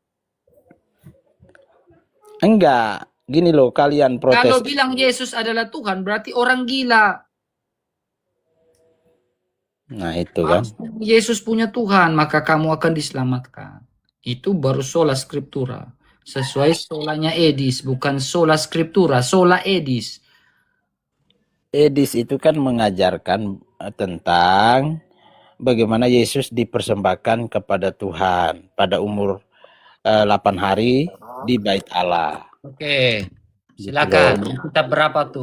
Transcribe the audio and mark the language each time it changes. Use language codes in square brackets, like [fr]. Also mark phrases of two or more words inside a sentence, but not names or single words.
[id] enggak. Gini loh, kalian protes. Kalau bilang Yesus adalah Tuhan, berarti orang gila. Nah, itu kan. Yesus punya Tuhan, maka kamu akan diselamatkan. Itu baru [la] sola skriptura. [id] Sesuai solanya Edis, bukan [la] sola skriptura, [id] sola Edis. Edis itu kan mengajarkan tentang bagaimana Yesus dipersembahkan kepada Tuhan pada umur 8 hari di Bait Allah. Oke, silakan. Kitab berapa tuh?